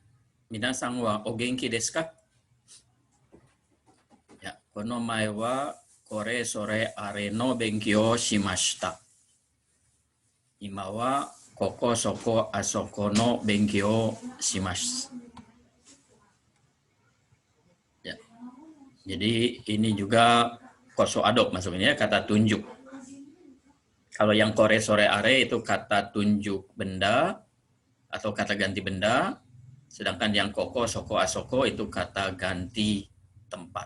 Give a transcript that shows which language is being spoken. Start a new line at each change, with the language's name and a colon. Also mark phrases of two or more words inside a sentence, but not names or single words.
Japanese: 皆さんはお元気ですか？いや、この前はこれそれあれの勉強をしました。今はここそこあそこの勉強をします。
Indonesian: Ya, jadi ini juga koso adok masuknya kata tunjuk. Kalau yang
Japanese: これ それ あれ
Indonesian: itu kata tunjuk benda atau kata ganti benda, sedangkan yang
Japanese: ここ そこ あそこ
Indonesian: itu kata ganti tempat.